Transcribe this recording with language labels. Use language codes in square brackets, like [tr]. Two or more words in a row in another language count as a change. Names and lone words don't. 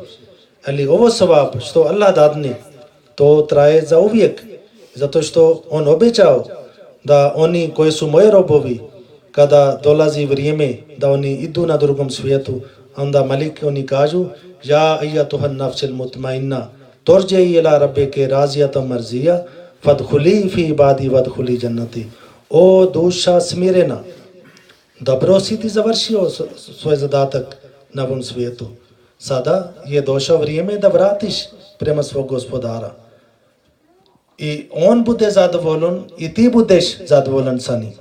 [bs] Ali ovo savab što Allah dadne, to traje za uvijek. Zato što on obećao da oni koji su moji robovi, kada dolazi vrijeme da oni idu na drugom svijetu, onda Malik oni kažu, [ar] يا أيتها النفس المطمئنة ارجعي إلى ربك راضية مرضية فادخلي في عبادي وادخلي جنتي. [bs] O duša smirena, dobro si ti završio svoj zadatak na ovom svijetu. Sada je došao vrijeme da vratiš prema svog gospodara. I on bude zadovoljan i ti budeš zadovoljan sa njim.